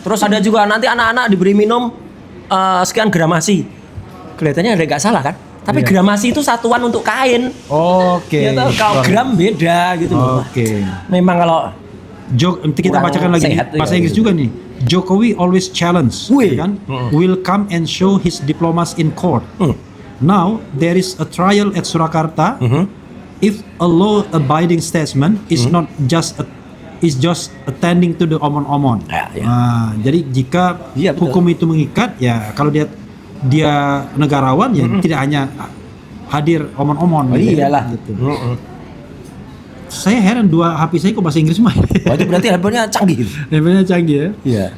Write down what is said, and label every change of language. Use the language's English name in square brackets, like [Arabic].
[Indonesian] Terus ada juga nanti anak-anak diberi minum sekian gramasi. Kelihatannya ada nggak salah kan? Tapi gramasi itu satuan untuk kain. Ya tahu, kalau gram beda gitu loh. Memang kalau kita bacakan lagi bahasa Inggris juga nih. [English] Jokowi always challenge, kan? Will come and show his diplomas in court. Now there is a trial at Surakarta. If a law-abiding statesman is not just attending to the omon-omon. [Indonesian] Jadi jika hukum itu mengikat, ya kalau dia negarawan, ya tidak hanya hadir omon-omon. Iyalah. Gitu. Saya heran, 2 HP saya kok bahasa Inggris semua. Itu berarti handphonenya canggih. Handphonenya canggih ya. Iya.